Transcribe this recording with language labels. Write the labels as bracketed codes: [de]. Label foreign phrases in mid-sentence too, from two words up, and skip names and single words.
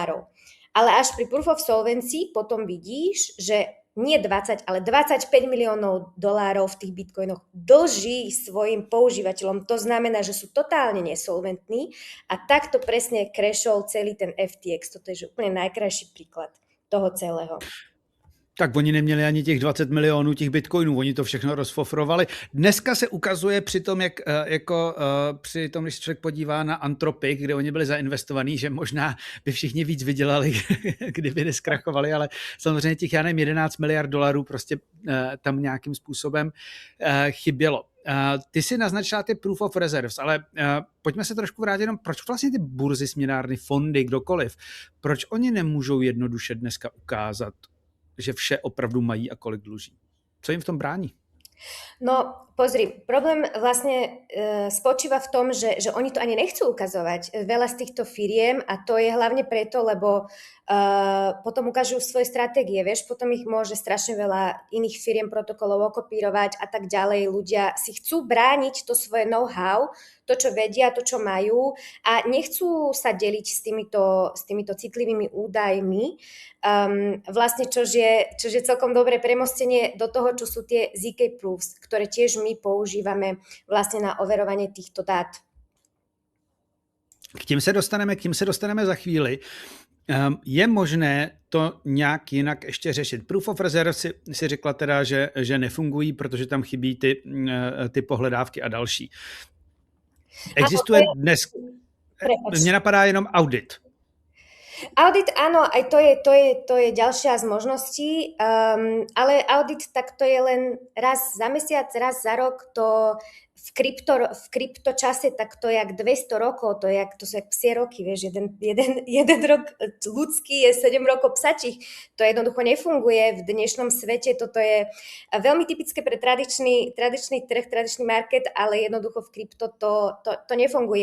[sk] Ale až pri [en] Proof of Solvency [sk] potom vidíš, že nie 20, ale 25 miliónov dolárov v tých bitcoinoch dlží svojim používateľom. To znamená, že sú totálne nesolventní a takto presne crashol celý ten FTX. Toto je úplne najkrajší príklad toho celého. [cs] Tak oni neměli ani těch 20 milionů těch bitcoinů, oni to všechno rozfofrovali. Dneska se ukazuje při tom, při tom, když člověk podívá na Anthropic, kde oni byli zainvestovaní, že možná by všichni víc vydělali, kdyby neskrachovali, ale samozřejmě těch, 11 miliard dolarů prostě tam nějakým způsobem chybělo. Ty si naznačila ty [en] proof of reserves, [cs] ale pojďme se trošku vrátit jenom, proč vlastně ty burzy, směnárny, fondy, kdokoliv, proč oni nemůžou jednoduše dneska ukázat, že vše opravdu mají a kolik dluží? Co jim v tom brání? No, [sk] pozri, problém vlastne spočíva v tom, že oni to ani nechcú ukazovať. Veľa z týchto firiem, a to je hlavne preto, lebo potom ukážu svoje stratégie, vieš, potom ich môže strašne veľa iných firiem protokolov okopírovať a tak ďalej. Ľudia si chcú brániť to svoje know-how, to, čo vedia, to, čo majú a nechcú sa deliť s týmito citlivými údajmi. Vlastne, čož je celkom dobré premostenie do toho, čo sú tie [en] ZK proofs, [sk] ktoré tiež my používame vlastne na overovanie týchto dát. [cs] K tím se dostaneme za chvíli. Je možné to nějak jinak ještě řešit? [en] Proof of reserve [cs] si řekla teda, že nefungují, protože tam chybí ty pohledávky a další. Existuje dnes... Mně napadá jenom audit. [sk] Audit, áno, aj to je ďalšia z možností, ale audit tak to je len raz za mesiac, raz za rok, to v kryptočase tak to je jak 200 rokov, to sú jak psie roky, vieš, jeden rok ľudský je 7 rokov psačích, to jednoducho nefunguje v dnešnom svete, toto je veľmi typické pre tradičný trh, tradičný market, ale jednoducho v krypto to nefunguje.